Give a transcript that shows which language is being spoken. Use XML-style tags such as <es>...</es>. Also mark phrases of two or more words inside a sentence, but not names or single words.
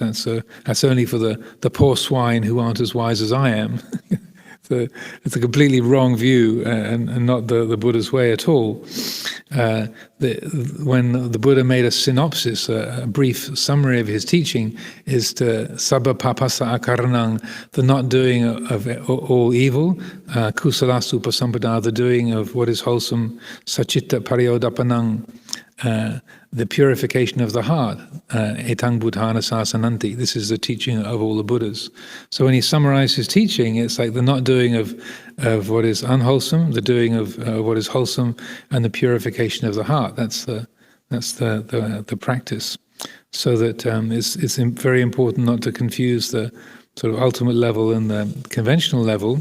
<en>That's only for the poor swine who aren't as wise as I am. It's a completely wrong view and not the Buddha's way at all. When the Buddha made a synopsis, a brief summary of his teaching, is to</en> <pi>sabba papasa akaranang,</pi> <en>the not doing of all evil,</en> <pi>kusalasu upasampada,</pi> <en>the doing of what is wholesome,</en> <pi>sacitta pariyodapanang,</pi> <en>the purification of the heart,</en> <pi>etang buddhana sasananti.</pi> <en>This is the teaching of all the Buddhas. So when he summarized his teaching, it's like the not doing of what is unwholesome, the doing of what is wholesome, and the purification of the heart. That's the practice. So that it's very important not to confuse the sort of ultimate level and the conventional level.</en>